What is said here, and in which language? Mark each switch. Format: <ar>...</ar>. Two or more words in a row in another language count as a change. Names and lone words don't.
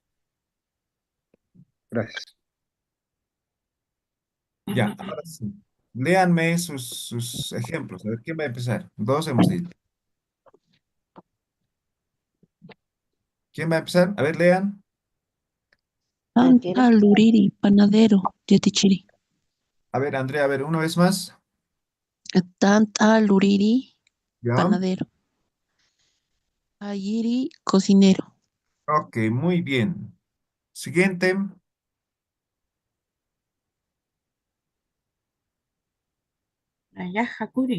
<es>Gracias. Ya, ahora sí. Léanme sus ejemplos. A ver, ¿quién va a empezar? Dos hemos dicho. ¿Quién va a empezar? A ver, lean. Cualquiera. Luriri, panadero, Yatichiri. A ver, Andrea, a ver, una vez más. Luriri, ¿Ya? panadero. Ayiri, cocinero. Ok, muy bien. Siguiente.</es> <ay>Nayaj Hakuri.</ay>